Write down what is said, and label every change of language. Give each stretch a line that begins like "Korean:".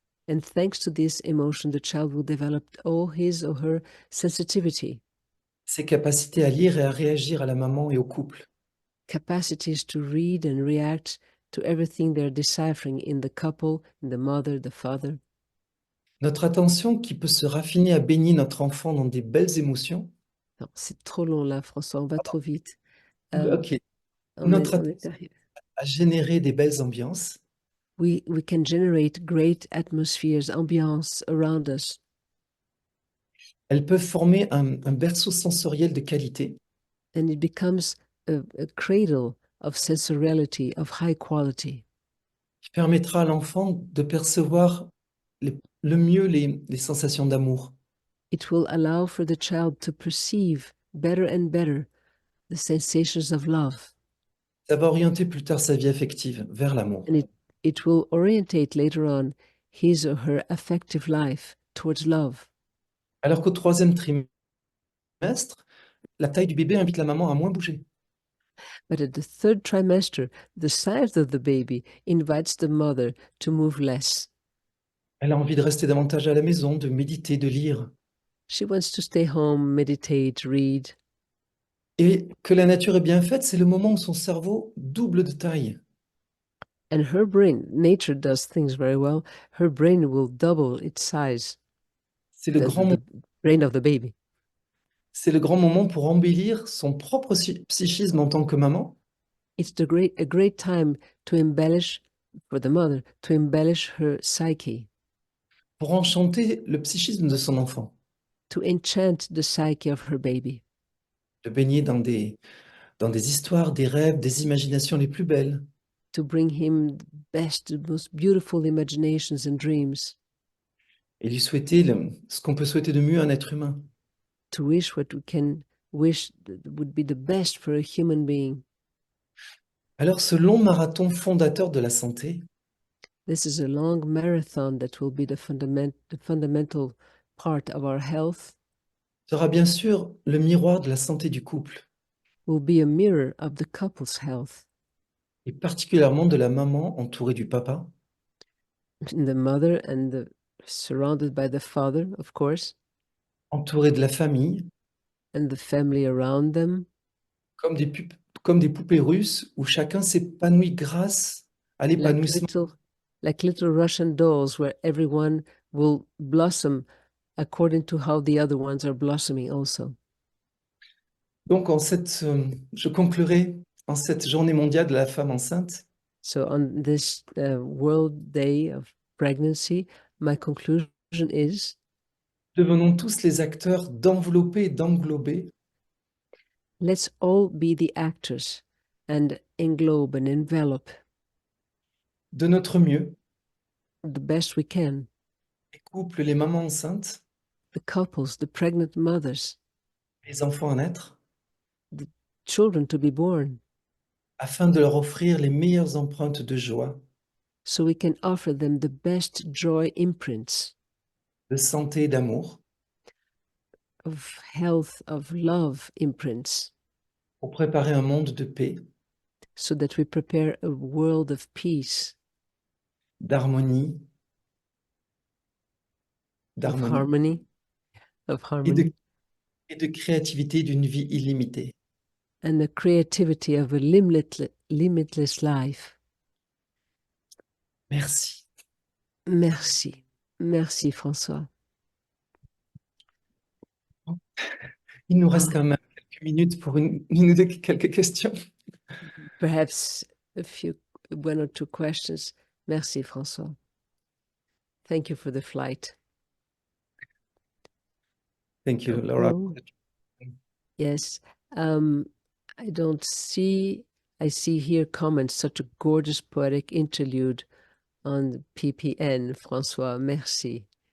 English: And thanks to this emotion, the child will develop all his or her sensitivity,
French: ses capacités à lire et à réagir à la maman et au couple.
English: capacities to read and react to everything they're deciphering in the couple, in the mother, the father.
French: Notre attention qui peut se raffiner à baigner notre enfant dans des belles émotions. Non, c'est trop long là, François, on va trop vite.
English: Ok.
French: On Notre est attention à générer des belles ambiances.
English: we can generate great atmospheres, ambiance around us.
French: Elles peuvent former un berceau sensoriel de qualité
English: And it becomes a cradle of sensoriality, of high quality.
French: qui permettra à l'enfant de percevoir le mieux les sensations d'amour.
English: It will allow for the child to perceive better and better the sensations of love.
French: Ça va orienter plus tard sa vie affective vers l'amour.
English: And it will orientate later on his or her affective life towards love.
French: Alors qu'au 3e trimestre, la taille du bébé invite la maman à moins bouger.
English: But at the third trimester, the size of the baby invites the mother to move less.
French: Elle a envie de rester davantage à la maison, de méditer, de lire.
English: She wants to stay home, meditate, read.
French: Et que la nature est bien faite, c'est le moment où son cerveau double de taille.
English: And her brain, nature does things very well, her brain will double its size,
French: C'est le
English: the brain of the baby.
French: c'est le grand moment pour embellir son propre psychisme en tant que maman,
English: It's a great time to embellish, for the mother, to embellish her psyche,
French: pour enchanter le psychisme de son enfant,
English: to enchant the psyche of her baby,
French: de baigner dans des histoires, des rêves, des imaginations les plus belles,
English: to bring him the best, the most beautiful imaginations and dreams,
French: et lui souhaiter ce qu'on peut souhaiter de mieux à un être humain.
English: to wish what we can wish would be the best for a human being.
French: Alors ce long marathon fondateur de la santé
English: This is a long marathon that will be the fundamental part of our health, sera bien sûr le miroir de la santé du couple, will be a mirror of the couple's health, et particulièrement de la maman entourée du papa, the mother and surrounded by the father, of course, entourée de la famille, and the family around them, comme comme des poupées russes où chacun s'épanouit grâce à l'épanouissement like little Russian dolls where everyone will blossom according to how the other ones are blossoming also.
French: Donc, je conclurai en cette journée mondiale de la femme enceinte.
English: So on this World Day of Pregnancy, my conclusion is,
French: Devenons tous les acteurs d'envelopper et d'englober
English: let's all be the actors and englobe and envelop
French: de notre mieux
English: the best we can,
French: les couples, les mamans enceintes,
English: the couples, the pregnant mothers,
French: les enfants à naître,
English: the children to be born,
French: afin de leur offrir les meilleures empreintes de joie,
English: so we can offer them the best joy imprints
French: de santé et d'amour,
English: of health, of love imprints,
French: pour préparer un monde de paix,
English: so that we prepare a world of peace,
French: d'harmonie,
English: of harmony,
French: et de créativité d'une vie illimitée.
English: and the creativity of a limitless life.
French: Merci. Merci. Merci, François. Il nous reste quand même quelques minutes pour une ou quelques questions.
English: Perhaps one or two questions.
French: Merci, François.
English: Thank you for the flight. Thank you, Laura. Oh, yes. I don't see, I see here comments, such a gorgeous poetic interlude on PPN, François. Merci.